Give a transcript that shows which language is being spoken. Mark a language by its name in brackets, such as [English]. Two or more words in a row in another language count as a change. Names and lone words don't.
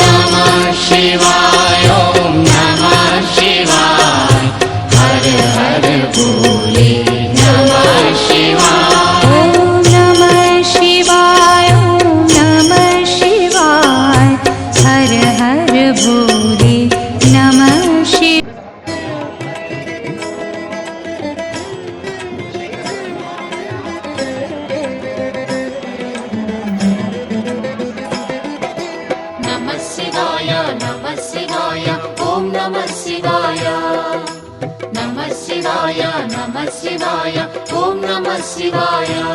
[Sanskrit] నమః శివాయ. ఓం నమః శివాయ. హర హర భోలే నమః శివాయ. ఓం నమః శివాయ. ఓం నమః శివాయ. హర హర భోలే నమః శివాయ. नमः शिवाय नमः शिवाय ॐ नमः शिवाय नमः शिवाय नमः शिवाय ॐ नमः शिवाय